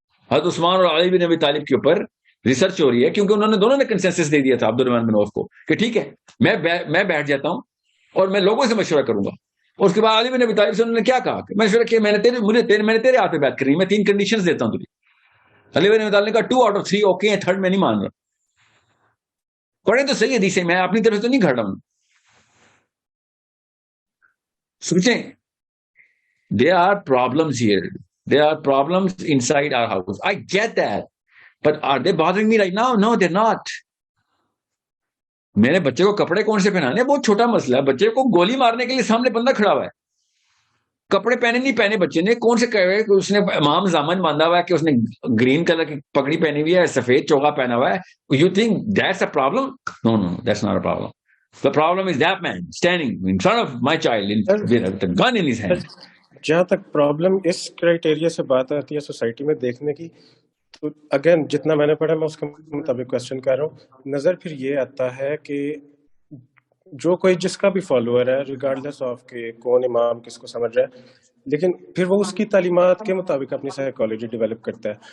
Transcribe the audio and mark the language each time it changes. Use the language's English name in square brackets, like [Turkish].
[Urdu] حضرت عثمان اور علی بن ابی طالب کے اوپر ریسرچ ہو رہی ہے, کیونکہ انہوں نے دونوں نے کنسنسس دے دیا تھا عبد الرحمن بن عوف کو کہ ٹھیک ہے میں بیٹھ جاتا ہوں اور میں لوگوں سے مشورہ کروں گا. اس کے بعد علی بن ابی طالب سے انہوں نے کیا کہا کہ مشورہ کیا, میں نے تیرے ہاتھ پہ بات کرنی, میں 3 کنڈیشنز دیتا ہوں تجھے. علی بن ابی طالب نے کہا [English] 2 out of 3 [Urdu] اوکے ہیں, 3rd میں نہیں مان رہا. پڑھیں تو صحیح حدیثیں, میں اپنی طرف تو نہیں کھڑا ہوں. سوچیں, [English] there are problems here, there are problems inside our house. I get that, but are they bothering me right now? No, they're not. [Urdu] میرے بچے کو کپڑے کون سے پہنانے, بہت چھوٹا مسئلہ ہے. بچے کو گولی مارنے کے لیے سامنے بندہ کھڑا ہوا ہے, کپڑے پہنے نہیں پہنے بچے نے, کون سے کہے کہ اس نے امام زامن باندھا ہوا ہے, کہ اس نے گرین کلر کی پگڑی پہنی ہوئی ہے, سفید چوغا پہنا ہوا ہے. [English] You think that's a problem? No, that's not a problem. The problem is that man standing in front of my child with a gun in his hand. [Urdu] جہاں تک پرابلم اس کرائٹیریا سے بات آتی ہے سوسائٹی میں دیکھنے کی, تو اگین جتنا میں نے پڑھا میں اس کے مطابق کوشچن کر رہا ہوں. نظر پھر یہ آتا ہے کہ جو کوئی جس کا بھی فالوور ہے, ریگارڈلیس آف کہ کون امام کس کو سمجھ رہا ہے, لیکن پھر وہ اس کی تعلیمات کے مطابق اپنی سائیکالوجی ڈیولپ کرتا ہے.